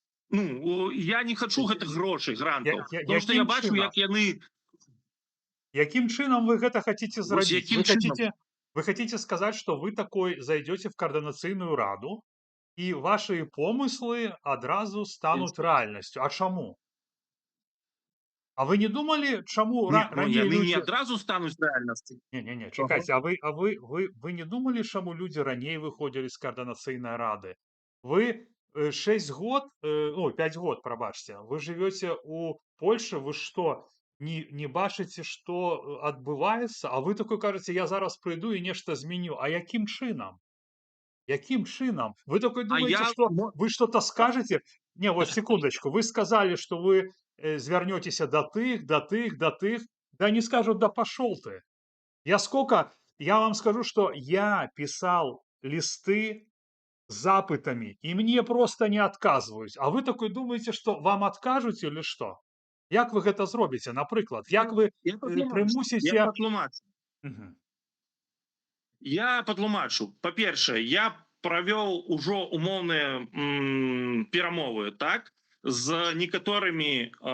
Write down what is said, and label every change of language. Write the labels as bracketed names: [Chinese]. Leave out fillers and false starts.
[Belarusian] Ну, я не хачу гэтых грошай, грантаў. Потому што я бачу, як яны... Якім чынам вы гэта хаце зрабіць? [Russian] Вы хотите сказать, что вы такой зайдете в координацийную раду, и ваши помыслы одразу станут реальностью. А чему? А вы не думали, чему ранее люди... не одразу станут реальностью. Не, чекайте, вы не думали, чему люди ранее выходили с координацийной рады? [Belarusian] Вы 5 год, пробачьте, [Russian] вы живете у Польши, вы что, [Belarusian] не бачыце, што адбываецца, а вы такой кажаце, я зараз прыйду і нешта зменю. А якім чынам? Якім чынам? [Russian] Вы такой думаете, что вы что-то скажете? Не, вот секундочку, вы сказали, что вы звернетеся до тых. Да не скажут, да пошел ты. Я вам скажу, что я писал листы с запытами, и мне просто не отказывают. А вы такой думаете, что вам откажут или что? [Belarusian] Як вы гэта зробіце, напрыклад? Як вы прымусіце... Я патлумачу. Па-першае, я правёў ужо умоўныя перамовы, так, з некаторымі